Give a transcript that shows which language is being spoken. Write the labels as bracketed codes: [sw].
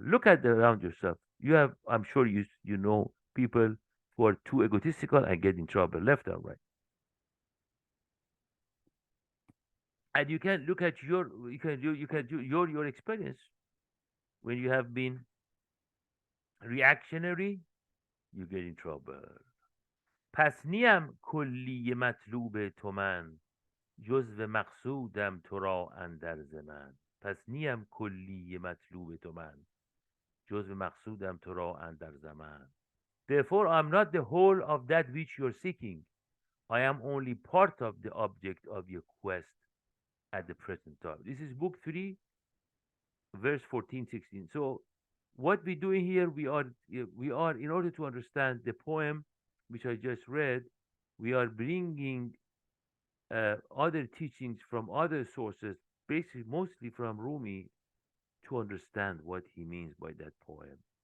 [en] Look at around yourself. You have, I'm sure you know people who are too egotistical and get in trouble left and right. And you can look at you can do your experience when you have been reactionary, you get in trouble. [fa] پس نیم کلی مطلوب تو من جزو مقصودم تو را اندر زمن. پس نیم کلی مطلوب تو من جزو مقصودم تو را اندر زمن. [en] Therefore I am not the whole of that which you are seeking. I am only part of the object of your quest at the present time. This is book 3, verse 14, 16. So what we're doing here, we are in order to understand the poem which I just read, we are bringing other teachings from other sources, basically mostly from Rumi, to understand what he means by that poem.